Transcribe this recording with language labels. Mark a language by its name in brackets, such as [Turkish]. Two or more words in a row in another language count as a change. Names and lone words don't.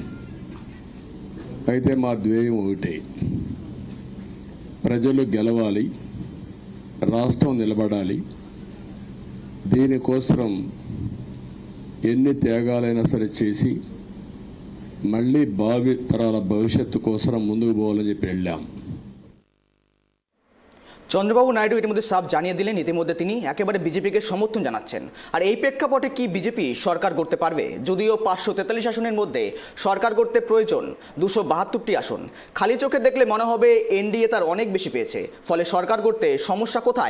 [Telugu] అయితే మా ధ్యేయం ఒకటే, ప్రజలు గెలవాలి, రాష్ట్రం నిలబడాలి. దీనికోసం ఎన్ని త్యాగాలైనా సరే చేసి మళ్ళీ భావి తరాల భవిష్యత్తు కోసం ముందుకు పోవాలని చెప్పి వెళ్ళాం. [Bangla] চন্দ্রবাবু নাইডু ইতিমধ্যে সাফ জানিয়ে দিলেন ইতিমধ্যে তিনি একেবারে বিজেপিকে সমর্থন জানাচ্ছেন। আর এই প্রেক্ষাপটে কি বিজেপি সরকার করতে পারবে? যদিও 543 আসনের মধ্যে সরকার করতে প্রয়োজন 272টি আসন। খালি চোখে দেখলে মনে হবে এনডিএ তার অনেক বেশি পেয়েছে, ফলে সরকার করতে সমস্যা কোথায়?